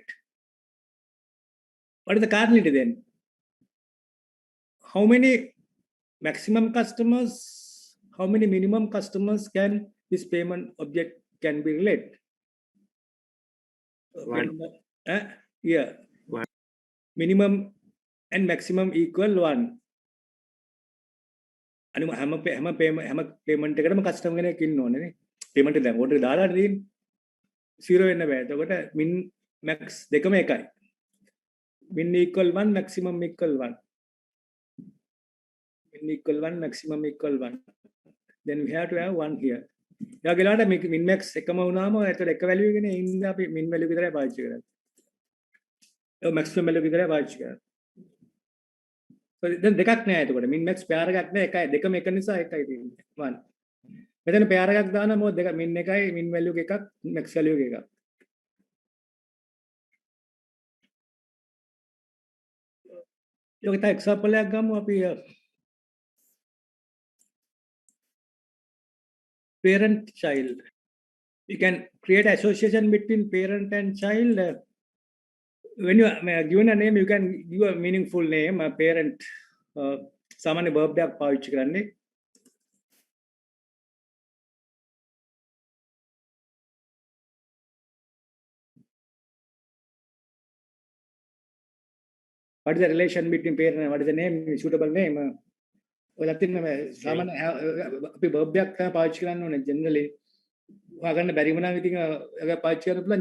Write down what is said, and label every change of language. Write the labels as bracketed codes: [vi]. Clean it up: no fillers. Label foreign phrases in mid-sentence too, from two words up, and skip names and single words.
[en] What is the cardinality then? How many maximum customers, how many minimum customers can this payment object can be related? One. Yeah. One. Minimum and maximum equal 1. [si] අනිම හැම payment එකකටම customer කෙනෙක් ඉන්න ඕනේ නේ. payment එක දැන් order දාලා තියෙන්නේ 0 වෙන්න බෑ. එතකොට [en] min max [si] දෙකම එකයි. [en] min equal 1, maximum equal 1. Min equal 1, maximum equal 1. Then we have to have 1 here. [si] ඒ වගේලාට [en] min max [si] එකම වුණාම එතකොට එක value එකනේ ඉන්න අපි [en] min value [si] විතරයි පාවිච්චි කරන්නේ. ඒ [en] maximum value [si] විතරයි පාවිච්චි කරන්නේ. [en] So then [si] දෙකක් නෑ එතකොට [en] min max pair [si] එකක් නෑ එකයි දෙකම එක නිසා එකයි තියෙන්නේ 1. මෙතන pair එකක් දානවා මොකද දෙක min එකයි [en] min value [si] එකක් [en] max value [si] එකක්. යෝගිත example එකක් ගමු අපි [en] parent child. You can create association between parent and child. When you are given a name, you can give a meaningful name, a parent. [si] සාමාන්‍ය verb එකක් පාවිච්චි කරන්නේ. [en] What is the relation between parent and what is the name, suitable name? [si] ඔයාලත් ඉන්න සාමාන්‍ය අපි verb එකක් තමයි පාවිච්චි කරන්න ඕනේ generally. හොයාගන්න බැරි වුණා ඉතින් ඒක පාවිච්චි කරන්න පුළුවන්.